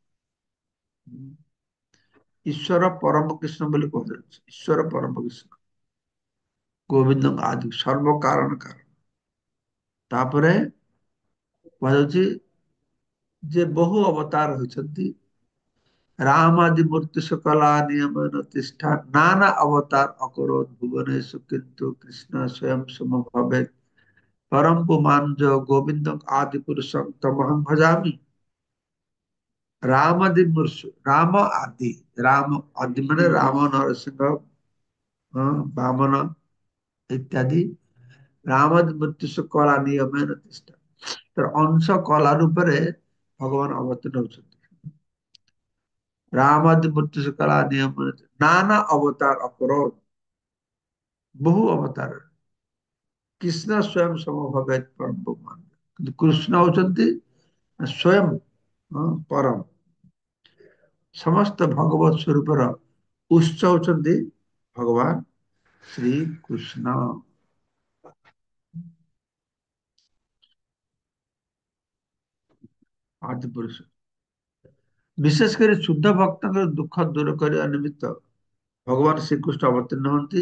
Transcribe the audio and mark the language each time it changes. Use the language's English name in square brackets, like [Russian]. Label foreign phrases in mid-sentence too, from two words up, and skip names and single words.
[Sanskrit] ଈଶ୍ୱର ପରମ କୃଷ୍ଣ [Odia] ବୋଲି କୁହାଯାଉଛି। [Sanskrit] ଈଶ୍ୱର ପରମ କୃଷ୍ଣ ଗୋବିନ୍ଦం ଆଦି, ସର୍ବ କାରଣ କାରଣ। [Odia] ତାପରେ କୁହାଯାଉଛି ଯେ ବହୁ ଅବତାର ହୋଇଛନ୍ତି, [Sanskrit] रामादि मूर्ति सकला नियमन तिष्ठा नाना अवतार अकरोत् भुवनेषु किंतु कृष्ण स्वयं समभवेत् परम पुमान जो गोविंदम आदि पुरुषम तमहं भजामि। रामादि मूर्ति [Odia] ରାମ ଆଦି, ରାମ ଆଦି ମାନେ ରାମ ନରସିଂହ, ବାମନ ଇତ୍ୟାଦି। [Sanskrit] रामादि मूर्ति सकला नियमन तिष्ठा, [Odia] ତାର ଅଂଶ କଳା ରୂପରେ ଭଗବାନ ଅବତୀର୍ଣ୍ଣ ହୋଇଛନ୍ତି। [Sanskrit] रामादि मूर्ति सकला नियमन नाना अवतार अकरोत्, [Odia] ବହୁ ଅବତାର। [Sanskrit] कृष्ण स्वयं समभवेत परम भगवान, [Odia] କିନ୍ତୁ କୃଷ୍ଣ ହଉଛନ୍ତି ସ୍ୱୟଂ ପରମ, ସମସ୍ତ ଭଗବତ ସ୍ୱରୂପର ଉତ୍ସ ହଉଛନ୍ତି ଭଗବାନ ଶ୍ରୀ କୃଷ୍ଣ। ଆଦି ପୁରୁଷ ବିଶେଷ କରି ଶୁଦ୍ଧ ଭକ୍ତଙ୍କର ଦୁଃଖ ଦୂର କରିବା ନିମିତ୍ତ ଭଗବାନ ଶ୍ରୀକୃଷ୍ଣ ଅବତୀର୍ଣ୍ଣ ହୁଅନ୍ତି।